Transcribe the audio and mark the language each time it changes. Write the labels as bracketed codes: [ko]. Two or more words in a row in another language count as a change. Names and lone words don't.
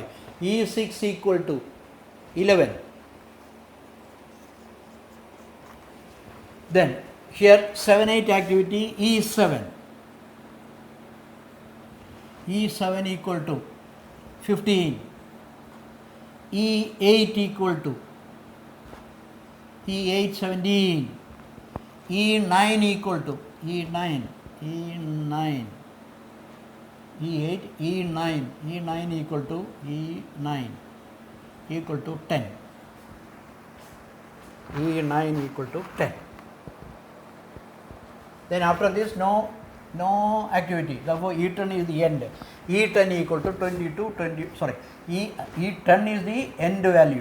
[en] E6 equal to 11. Then here 7 8 activity E7. E7 equal to 15. E8 equal to E8 17. E9 equal to E9. E9. E8 E9. E9 equal to E9 equal to 10. E9 equal to 10. Then after this no activity. Therefore E10 is the end. E10 equal to 22 20 sorry E10 is the end value.